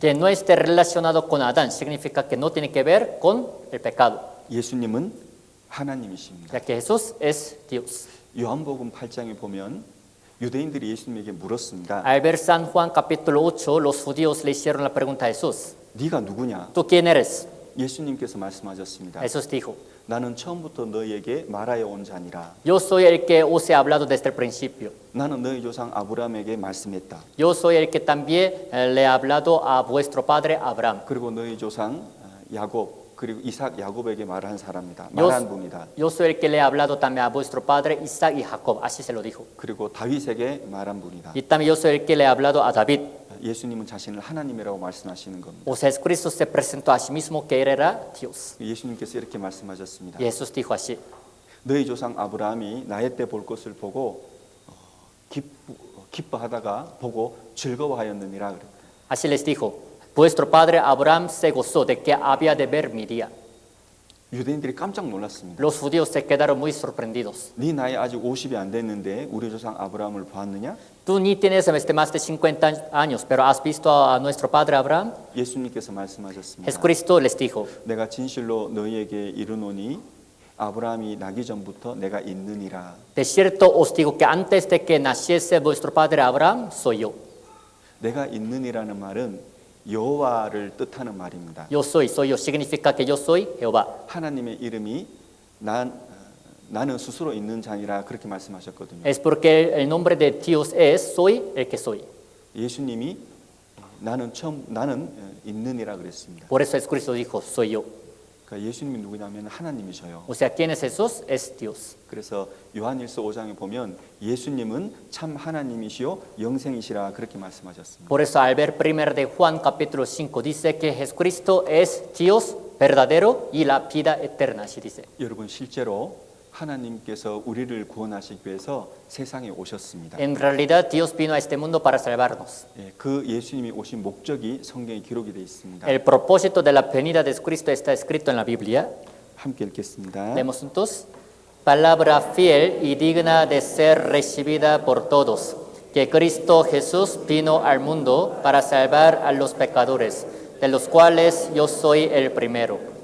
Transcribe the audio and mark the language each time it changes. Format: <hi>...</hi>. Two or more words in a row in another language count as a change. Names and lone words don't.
<es>Que no esté relacionado con Adán significa que no tiene que ver con el pecado.</es> <ko>예수님은 하나님이십니다.</ko> <es>Ya que Jesús es Dios.</es> <ko>요한복음 8장에 보면 유대인들이 예수님에게 물었습니다.</ko> <es>Al ver San Juan capítulo 8, los judíos le hicieron la pregunta a Jesús.</es> <ko>네가 누구냐?</ko> <es>¿Tú quién eres?</es> <ko>예수님께서 말씀하셨습니다.</ko> <es>Jesús dijo,</es> <ko>나는 처음부터 너희에게 말하여 온 자니라.</ko> <es>yo soy el que os he hablado desde el principio.</es> <ko>나는 너희 조상 아브라함에게 말씀했다. Yo soy el que también le he hablado a vuestro padre Abraham. 그리고 너희 조상 야곱 그리고 이삭 야곱에게 말한 사람이다. 말한 분이다.</ko> <es>Yo soy el que le he hablado también a vuestro padre Isaac y Jacob. Así se lo dijo.</es> <ko>그리고 다윗에게 말한 분이다.</ko> <es>Y también yo soy el que le he hablado a David.</es> <ko>예수님은 자신을 하나님이라고 말씀하시는 겁니다.</ko> <es>O sea, Jesucristo se presentó a sí mismo que él era Dios.</es> <ko>예수님께서 이렇게 말씀하셨습니다.</ko> <es>Y Jesús dijo así.</es> <ko>너희 조상 아브라함이 나의 때 볼 것을 보고 기뻐하다가 보고 즐거워하였느니라 그랬다.</ko> <es>Así les dijo. Vuestro padre Abraham se gozó de que había de ver mi día.</es> <ko>유대인들이 깜짝 놀랐습니다.</ko> <es>Los judíos se quedaron muy sorprendidos.</es> <ko>네 나이 아직 50이 안 됐는데 우리 조상 아브라함을 보았느냐?</ko> <es>Tú ni tienes más de 50 años, pero has visto a nuestro padre Abraham.</es> <ko>예수님께서 말씀하셨습니다.</ko> <es>Jesucristo les dijo,</es> <ko>내가 진실로 너희에게 이르노니 아브라함이 나기 전부터 내가 있느니라.</ko> <es>de cierto os digo que antes de que naciese vuestro padre Abraham, soy yo.</es> <ko>내가 있느니라는 말은 여호와를 뜻하는 말입니다.</ko> <es>Yo soy yo, significa que yo soy Jehová.</es> <ko>하나님의 이름이 나는 스스로 있는 자니라 그렇게 말씀하셨거든요.</ko> <es>Es porque el nombre de Dios es soy el que soy.</es> <ko>예수님이 나는 있느니라 그랬습니다.</ko> <es>Por eso Jesucristo dijo, soy yo.</es> <ko>그러니까 예수님이 누구냐면 하나님이셔요.</ko> <es>O sea, ¿quién es Jesús? Es Dios.</es> <ko>그래서 요한일서 5장에 보면 예수님은 참 하나님이시요 영생이시라 그렇게 말씀하셨습니다.</ko> <es>Por eso al ver 1 de Juan capítulo 5 dice que Jesucristo es Dios verdadero y la vida eterna, así dice.</es> <ko>여러분 실제로 하나님께서 우리를 구원하시기 위해서 세상에 오셨습니다.</ko> <es>En realidad, Dios vino a este mundo para salvarnos.</es> <ko>예, 그 예수님이 오신 목적이 성경에 기록이 되어 있습니다.</ko> <es>El propósito de la venida de Cristo está escrito en la Biblia.</es> <ko>함께 읽겠습니다.</ko> <es>Leemos juntos. Palabra fiel y digna de ser recibida por todos, que Cristo Jesús vino al mundo para salvar a los pecadores, de los cuales yo soy el primero.</es>